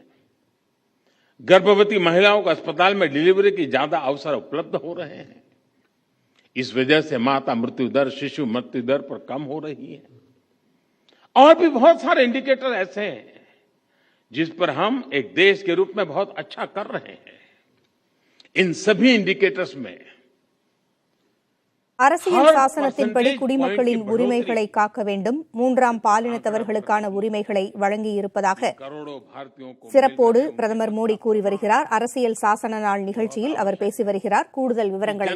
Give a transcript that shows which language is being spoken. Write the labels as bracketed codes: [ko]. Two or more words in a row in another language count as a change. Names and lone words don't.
[hi] गर्भवती महिलाओं को अस्पताल में डिलीवरी की ज्यादा अवसर उपलब्ध हो रहे हैं। इस वजह से माता मृत्यु दर, शिशु मृत्यु दर पर कम हो रही है। और भी बहुत सारे इंडिकेटर ऐसे हैं जिस पर हम एक देश के रूप में बहुत अच्छा कर रहे हैं। इन सभी इंडिकेटर्स में [ta] அரசியல் சாசனத்தின்படி குடிமக்களின் உரிமைகளை காக்க வேண்டும், 3ஆம் பாலினத்தவர்களுக்கான உரிமைகளை வழங்கியிருப்பதாக சிறப்போடு பிரதமர் மோடி கூறி வருகிறார். அரசியல் சாசன நாள் நிகழ்ச்சியில் அவர் பேசி வருகிறார்.